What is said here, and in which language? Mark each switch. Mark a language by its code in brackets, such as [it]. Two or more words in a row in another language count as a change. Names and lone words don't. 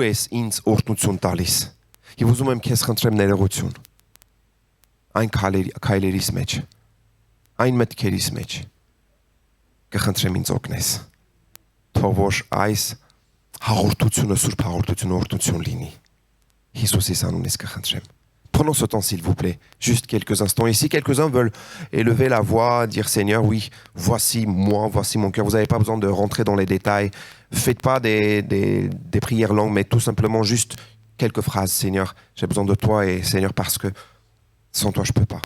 [hy] ես ինձ օրհնություն տալիս։ Եվ ուզում եմ քեզ խնդրեմ ներողություն։ Այն քայլերիս մեջ, այն մտքերիս մեջ կխնդրեմ ինձ օգնես։ Թող որ այս հաղորդությունը, սուրբ հաղորդությունը օրհնություն լինի։ Հիսուսի անունից կխնդրեմ։ [fr] Prenons ce temps, s'il vous plaît, juste quelques instants. Et si quelques-uns veulent élever la voix, dire Seigneur, oui, voici moi, voici mon cœur. Vous n'avez pas besoin de rentrer dans les détails. Faites pas des prières longues, mais tout simplement juste quelques phrases. Seigneur, j'ai besoin de toi et Seigneur, parce que sans toi, je peux pas.